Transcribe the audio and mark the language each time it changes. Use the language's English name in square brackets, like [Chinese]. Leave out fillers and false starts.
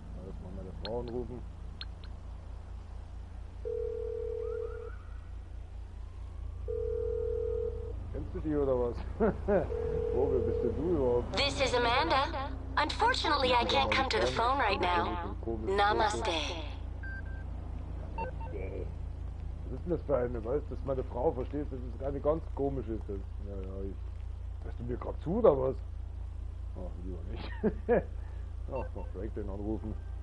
[German] Erstmal meine Frau anrufen. Kennst du die oder was? Wo bist denn du überhaupt? [English] This is Amanda. Unfortunately, I can't come to the phone right now. [Hindi] Namaste. [German] Was ist denn das für eine? Weißt du, dass meine Frau versteht, das ist eine ganz komische. Das, naja, hörst du mir gerade zu oder was? Ach, lieber nicht. Ach, noch direkt den anrufen.